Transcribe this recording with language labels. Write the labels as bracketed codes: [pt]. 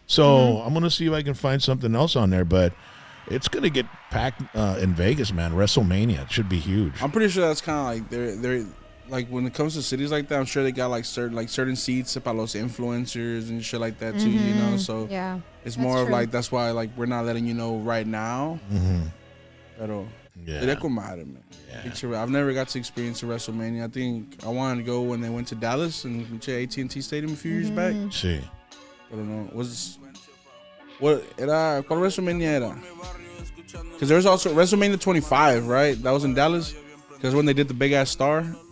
[en] So I'm going to see if I can find something else on there, but it's going to get packed in Vegas, man. WrestleMania. It should be huge. I'm pretty sure that's kind of like they're like when it comes to cities like that, I'm sure they got like certain seats [es] para los [en] influencers and shit like that too, you know. So yeah, it's more of like that's why like we're not letting you know right now. [es] Pero sería con madre, man. [en] Yeah. I've never got to experience a WrestleMania. I think I wanted to go when they went to Dallas and AT&T Stadium a few years back. [es] Sí. [en] I don't know. [es] ¿Cuál WrestleMania era? [en] Because there was also WrestleMania 25, right? That was in Dallas. Because when they did the big ass star.